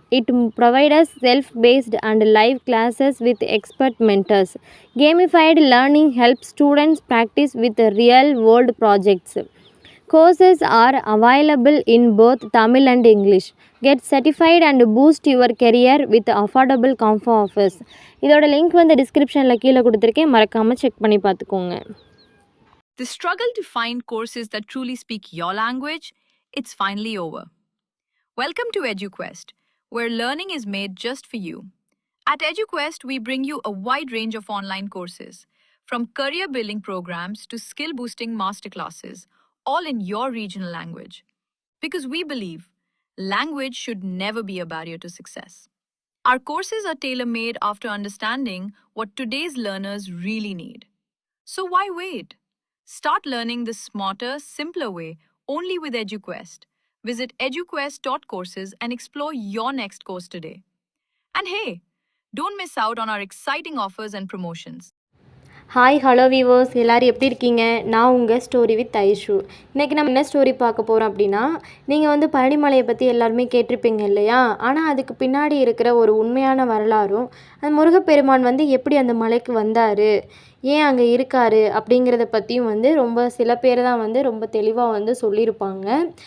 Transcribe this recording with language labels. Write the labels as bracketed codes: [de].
[en] It provides self-paced and live classes with expert mentors. Gamified learning helps students practice with real-world projects. Courses are available in both Tamil and English. Get certified and boost your career with affordable comfort offers. [ta] இதோட link வந்து டிஸ்கிரிப்ஷனில் கீழே கொடுத்துருக்கேன், மறக்காமல் check பண்ணி பார்த்துக்கோங்க. [en] The struggle to find courses that truly speak your language, it's finally over. Welcome to EduQuest, where learning is made just for you. At EduQuest, we bring you a wide range of online courses, from career building programs to skill boosting masterclasses, all in your regional language. Because we believe language should never be a barrier to success. Our courses are tailor-made after understanding what today's learners really need. So why wait? Start learning the smarter, simpler way only with EduQuest. Visit eduquest.courses and explore your next course today. And hey, don't miss out on our exciting offers and promotions. [ta] Hi hello viewers, எல்லோரும் எப்படி இருக்கீங்க? நான் உங்கள் story with Aishu. இன்றைக்கி நம்ம என்ன story பார்க்க போகிறோம் அப்படின்னா, நீங்கள் வந்து பழனிமலையை பற்றி எல்லாருமே கேட்டிருப்பீங்க இல்லையா? ஆனால் அதுக்கு பின்னாடி இருக்கிற ஒரு உண்மையான வரலாறும், அந்த முருகப்பெருமான் வந்து எப்படி அந்த மலைக்கு வந்தார், ஏன் அங்கே இருக்கார் அப்படிங்கிறத பற்றியும் வந்து ரொம்ப சில பேர் தான் வந்து ரொம்ப தெளிவாக வந்து சொல்லியிருப்பாங்க.